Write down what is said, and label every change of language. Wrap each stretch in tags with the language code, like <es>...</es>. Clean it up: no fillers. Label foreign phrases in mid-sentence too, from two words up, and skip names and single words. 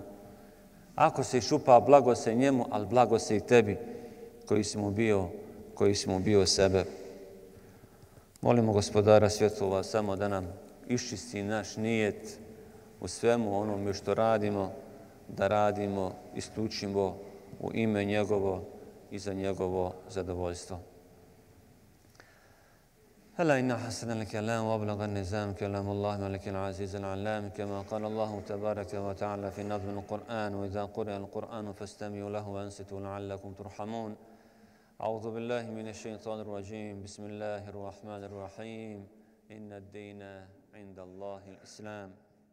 <bs>Ako se išupa, blago se njemu, ali blago se i tebi koji si mu bio sebe. Molimo Gospodara svjetova samo da nam iščisti naš nijet u svemu onome što radimo, da radimo isključivo u ime njegovo i za njegovo zadovoljstvo.</bs> <ar>ألا إن حسن الكلام وأبلغ النظام كلام الله ملك العزيز العلام كما قال الله تبارك وتعالى في نظم القرآن وإذا قرئ القرآن فاستمعوا له وأنصتوا لعلكم ترحمون أعوذ بالله من الشيطان الرجيم بسم الله الرحمن الرحيم إن الدين عند الله الإسلام</ar>